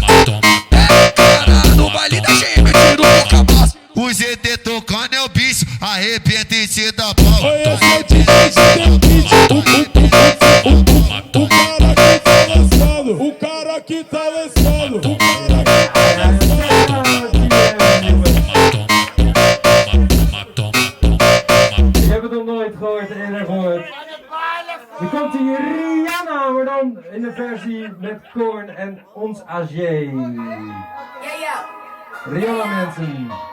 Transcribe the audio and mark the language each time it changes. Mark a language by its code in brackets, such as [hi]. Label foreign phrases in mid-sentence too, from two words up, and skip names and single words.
[pt] É caralho, no baile da GM eu tiro teu cabaço. O GT tocando é o bicho, arrebenta e te dá pau. O cara que tá lançando. [nl] Ik heb het nog nooit gehoord eerder gehoord. Er komt hier Rihanna, maar dan in de versie met Korn en ons AG. Rihanna mensen.